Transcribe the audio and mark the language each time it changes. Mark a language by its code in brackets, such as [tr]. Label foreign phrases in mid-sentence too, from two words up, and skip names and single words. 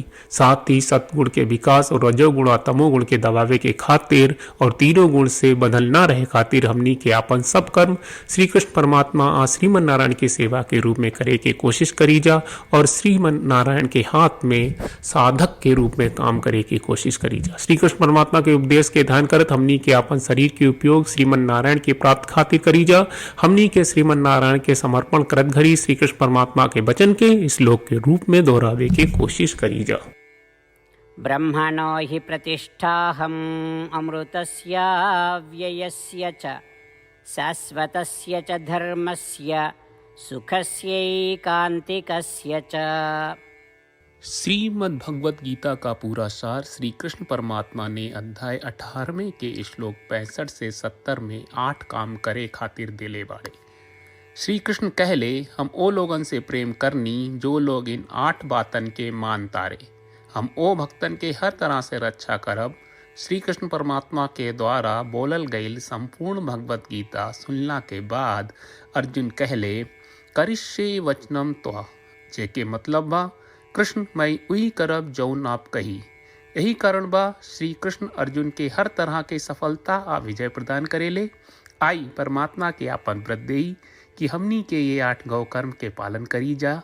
[bho] साथ ही सतगुण के विकास और रजोगुण और तमोगुण के दबावे के खातिर और तीनों गुण से बदल ना रहे खातिर हमनी के अपन सब कर्म श्री कृष्ण परमात्मा आ श्रीमन नारायण की सेवा के रूप में करे के कोशिश करी जा और श्रीमन नारायण के हाथ में साधक के रूप में काम करे की कोशिश करी जा। श्री कृष्ण परमात्मा के उपदेश के ध्यान करत हमनी के अपन शरीर के उपयोग श्रीमन नारायण के प्राप्त खातिर करी जा। हमनी के श्रीमन नारायण के समर्पण करत घड़ी श्री कृष्ण परमात्मा के वचन के श्लोक के रूप में दोहरावे की कोशिश करी जा। [sa] ब्रह्मणो हि प्रतिष्ठाहम् अमृतस्य व्ययस्य च शाश्वतस्य च धर्मस्य सुखस्यैकान्तिकस्य च। [bho] श्रीमद् भगवत गीता का पूरा सार श्री कृष्ण परमात्मा ने अध्याय 18वें के श्लोक 65 से 70 में 8 काम करे खातिर दिले बाड़े। श्री कृष्ण कहले, हम ओ लोगन से प्रेम करनी जो लोग इन 8 बातन के मान तारे। हम ओ भक्तन के हर तरह से रक्षा करब। श्री कृष्ण परमात्मा के द्वारा बोलल गईल संपूर्ण भगवत गीता सुनला के बाद अर्जुन कहले, [sa] करिष्ये वचनम त्वा, [bho] जेके मतलब बा कृष्ण मैं उही करब जौन आप कही। यही कारण बा श्री कृष्ण अर्जुन के हर तरह के सफलता आ विजय प्रदान करेले। आई परमात्मा के आपन व्रत देई कि हमनी के ये 8 गौ कर्म के पालन करी जा।